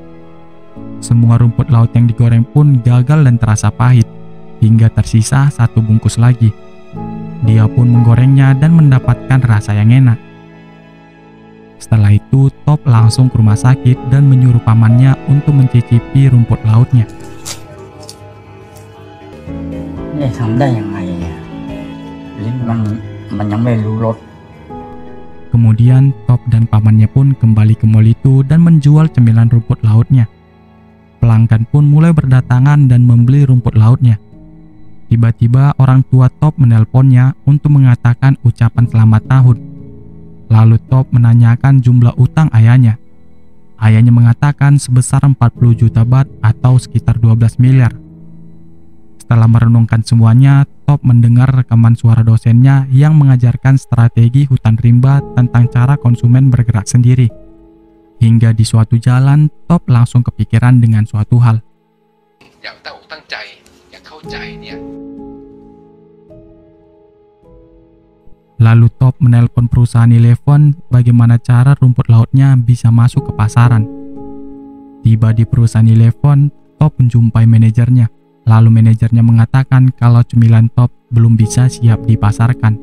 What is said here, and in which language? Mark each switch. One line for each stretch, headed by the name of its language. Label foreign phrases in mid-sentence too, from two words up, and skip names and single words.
Indonesian: Semua rumput laut yang digoreng pun gagal dan terasa pahit, hingga tersisa 1 bungkus lagi. Dia pun menggorengnya dan mendapatkan rasa yang enak. Setelah itu, Top langsung ke rumah sakit dan menyuruh pamannya untuk mencicipi rumput lautnya.
Thai: นี่ทำได้ยังไงเนี่ยลิ้นมันยังไม่รู้รส
Indonesian: Kemudian Top dan pamannya pun kembali ke mall itu dan menjual cemilan rumput lautnya. Pelanggan pun mulai berdatangan dan membeli rumput lautnya. Tiba-tiba orang tua Top menelponnya untuk mengatakan ucapan selamat tahun. Lalu Top menanyakan jumlah utang ayahnya. Ayahnya mengatakan sebesar 40 juta baht atau sekitar 12 miliar. Setelah merenungkan semuanya, Top mendengar rekaman suara dosennya yang mengajarkan strategi hutan rimba tentang cara konsumen bergerak sendiri. Hingga di suatu jalan, Top langsung kepikiran dengan suatu hal.
Thai: อย่างตั้งอกตั้งใจอยากเข้าใจเนี่ย
Indonesian: Lalu Top menelpon perusahaan Eleven bagaimana cara rumput lautnya bisa masuk ke pasaran. Tiba di perusahaan Eleven, Top menjumpai manajernya. Lalu manajernya mengatakan kalau cemilan Top belum bisa siap dipasarkan.